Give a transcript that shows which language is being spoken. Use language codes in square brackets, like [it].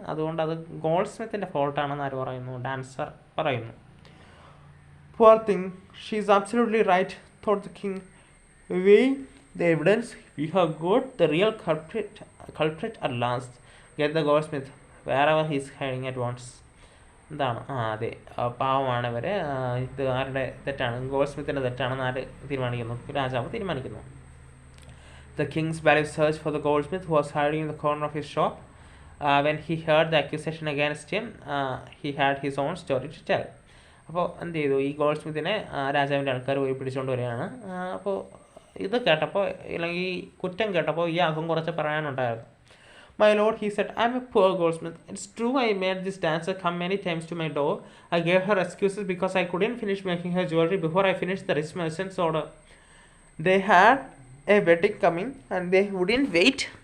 [ml] അതുകൊണ്ട് അത് ഗോൾഡ് സ്മിത്തിൻ്റെ ഫോൾട്ടാണെന്ന് ആര് പറയുന്നു? ഡാൻസർ പറയുന്നു. [en] Poor thing, she is absolutely right, thought the king. Weighing the evidence, we have got the real culprit at last. Get the goldsmith, wherever he is hiding at once. [ml] എന്താണ്? അതെ, പാവമാണ് ഇവർ. ഇത് ആരുടെ തെറ്റാണ്? ഗോൾഡ് തെറ്റാണെന്ന് ആര് തീരുമാനിക്കുന്നു? രാജാവ് തീരുമാനിക്കുന്നു. [en] The king's valet searched for the goldsmith who was hiding in the corner of his shop. When he heard the accusation against him, he had his own story to tell. [ml] അപ്പോൾ എന്ത് ചെയ്തു, ഈ gold സ്മിത്തിനെ രാജാവിൻ്റെ ആൾക്കാർ പോയി പിടിച്ചുകൊണ്ട് വരികയാണ്. അപ്പോൾ ഇത് കേട്ടപ്പോൾ, അല്ലെങ്കിൽ ഈ കുറ്റം കേട്ടപ്പോൾ ഈ ആൾക്കും കുറച്ച് പറയാനുണ്ടായിരുന്നു. [en] My lord, he said, I'm a poor goldsmith. It's true I made this dancer come many times to my door. I gave her excuses because I couldn't finish making her jewelry before I finished the rich merchant's order. They had a wedding coming and they wouldn't wait.